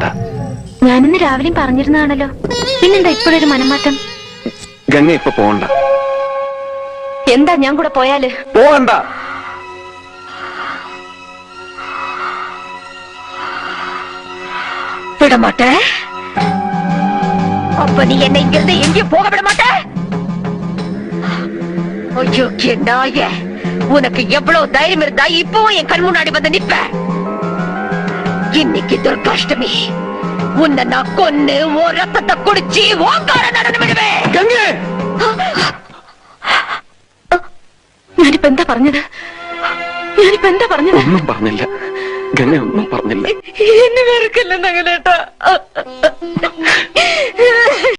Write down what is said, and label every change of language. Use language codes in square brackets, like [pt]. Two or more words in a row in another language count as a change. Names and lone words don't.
[ml] ഞാനിന്ന് രാവിലെയും പറഞ്ഞിരുന്നതാണല്ലോ, പിന്നെന്താ ഇപ്പോഴൊരു മനംമാറ്റം? ഗംഗ ഇപ്പൊ പോകണ്ട. എന്താ ഞാൻ കൂടെ പോയാല്? പോകണ്ട. വിടമാട്ടെ. [ta] அப்ப நீ என்னை இங்கிருந்து எங்கேயும் போக விட மாட்ட? ஐயோ நாய, உனக்கு எவ்வளவு தைரியம் இருந்தா இப்பவும் என் கண் முன்னாடி வந்து நிப்ப? இன்னைக்கு துர்காஷ்டமி, உன்னை நான் கொன்னு ஓ ரத்தத்தை குடிச்சு ஓங்கார நடந்து விடுவேன். [ml] ഞാനിപ്പോ എന്താ പറഞ്ഞത്? ഒന്നും പറഞ്ഞില്ല ഗംഗ, ഒന്നും പറഞ്ഞില്ല. എന്നെ വെറുക്കല്ലെന്നങ്ങനേട്ടാ.